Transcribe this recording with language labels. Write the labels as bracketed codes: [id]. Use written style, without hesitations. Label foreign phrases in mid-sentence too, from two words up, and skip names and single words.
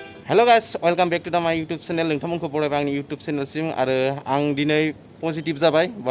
[en] hello guys welcome back to the my YouTube [brx] चैनल नोंथांमोनखौ बरायबाय आंनि यूट्यूब चैनलसिम आरो आं दिनै पजिटिव जाबाय बा